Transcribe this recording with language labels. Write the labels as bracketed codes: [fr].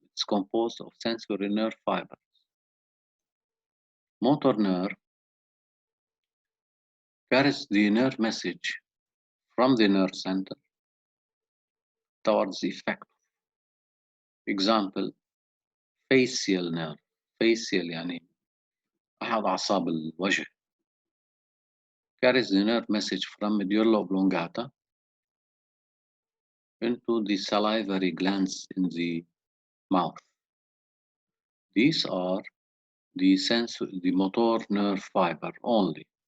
[en] It's composed of sensory nerve fibers. Motor nerve carries the nerve message from the nerve center towards the effector. Example, facial nerve. [ar] Facial يعني أحد أعصاب الوجه. [en] Carries the nerve message from medulla oblongata into the salivary glands in the mouth. These are the motor nerve fiber only.